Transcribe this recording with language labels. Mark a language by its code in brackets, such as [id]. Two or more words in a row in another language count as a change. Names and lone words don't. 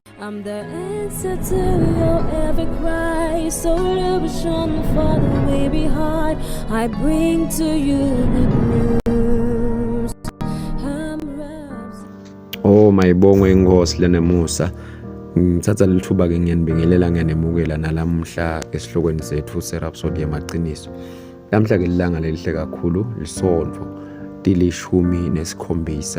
[en] I'm the answer to your every cry. So illusion for the way behind. I bring to you good news. [ss] Oh mayibongwe inkosi lenemusa. Ngithatha lithuba ke ngiyanibingelela ngiyanemukela nalamhla esihlokweni sethu serhapsody yamaqiniso. Lamhla ke lilanga lelihle kakhulu lisondvo tilishumi nesikhombisa.